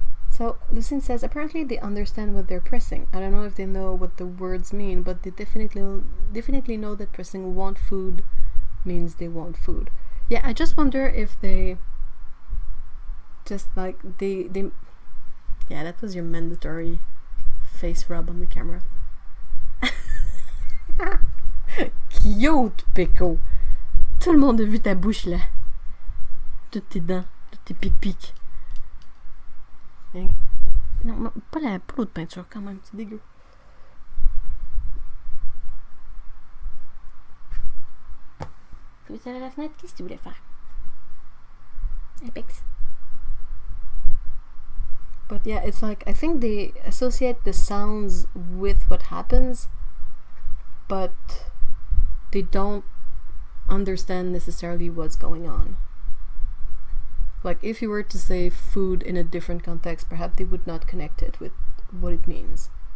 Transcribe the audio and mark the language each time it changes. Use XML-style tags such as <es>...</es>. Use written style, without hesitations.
<en>So, Lucine says, apparently they understand what they're pressing. I don't know if they know what the words mean, but they definitely know that pressing want food means they want food. Yeah, I just wonder if they just like, they yeah, that was your mandatory face rub on the camera. Cute, Pico.</en> <fr>Tout le monde a vu ta bouche là. Toutes tes dents, toutes tes pic-pic. Non, pas l'autre peinture quand même, c'est dégueu. Tu veux tirer la fenêtre? Qu'est-ce que tu voulais faire?</fr> <en>Apex. But yeah, it's like, I think they associate the sounds with what happens, but they don't understand necessarily what's going on. Like, if you were to say food in a different context, perhaps they would not connect it with what it means.</en>